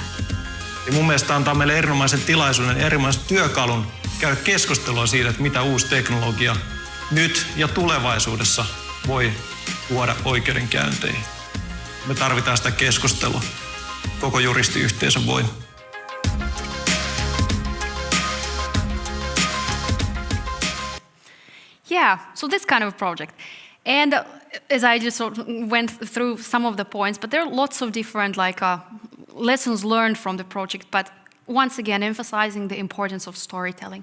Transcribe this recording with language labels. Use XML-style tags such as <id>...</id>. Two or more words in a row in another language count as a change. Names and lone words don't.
<fi>Ja mun mielestä antaa meille erinomaisen tilaisuuden, erinomaisen työkalun käydä keskustelua siitä, että mitä uusi teknologia nyt ja tulevaisuudessa voi tuoda oikeudenkäynteihin. Me tarvitaan sitä keskustelua koko juristiyhteisön voimin.</fi> <en>Yeah, so this kind of project. And as I just sort of went through some of the points, but there are lots of different lessons learned from the project, but once again emphasizing the importance of storytelling.</en>